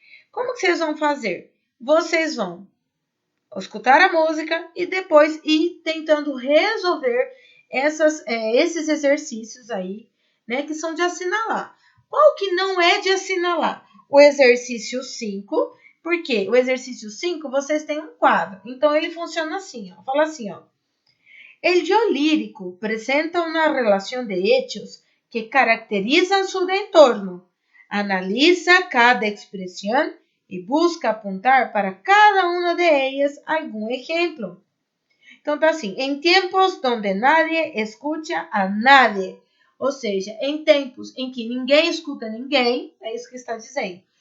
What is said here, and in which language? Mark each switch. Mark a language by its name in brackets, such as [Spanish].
[Portuguese] Como que vocês vão fazer? Vocês vão escutar a música e depois ir tentando resolver esses exercícios aí, né, que são de assinalar. Qual que não é de assinalar? O exercício 5, porque o exercício 5 vocês têm um quadro. Então ele funciona assim, ó. Fala assim, ó. [Spanish] El yo lírico presenta una relación de hechos que caracterizan su entorno. Analiza cada expresión [Portuguese] e busca apontar para cada uma de ellas algum exemplo. Então tá assim, em tempos onde nadie escuta a nadie, ou seja, em tempos em que ninguém escuta ninguém, é isso que está dizendo.